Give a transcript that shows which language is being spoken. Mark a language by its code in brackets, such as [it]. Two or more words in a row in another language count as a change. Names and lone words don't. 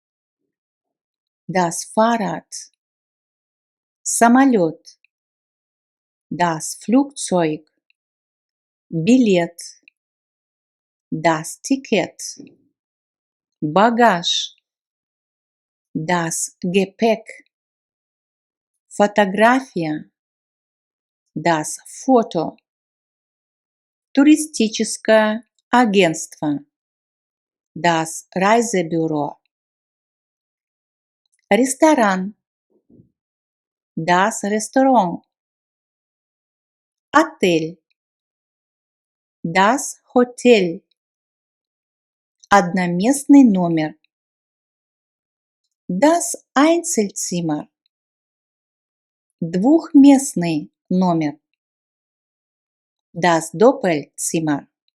[de] das Fahrrad, самолет, das Flugzeug, билет, das Ticket, багаж, das Gepäck, фотография, das Foto, [ru] туристическое агентство, [de] das Reisebüro, ресторан, das Restaurant, отель, das Hotel, [ru] одноместный номер, [de] das Einzelzimmer, [ru] двухместный номер, [de] das Doppelzimmer,